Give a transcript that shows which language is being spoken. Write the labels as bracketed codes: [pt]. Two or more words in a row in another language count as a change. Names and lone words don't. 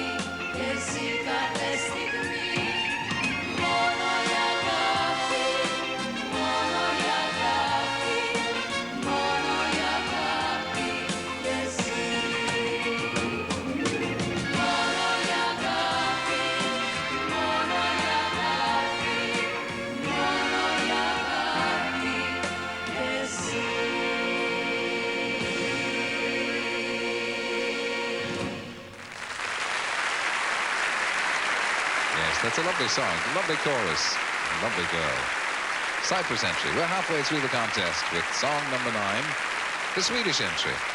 [el] Και εσύ κάθε στιγμή, μόνο η αγάπη, μόνο η αγάπη, μόνο η αγάπη. Και εσύ, μόνο η αγάπη, μόνο η αγάπη, μόνο η αγάπη. Και εσύ. [en] Yes, that's a lovely song, a lovely chorus, a lovely girl. Cyprus entry. We're halfway through the contest with song number 9, the Swedish entry.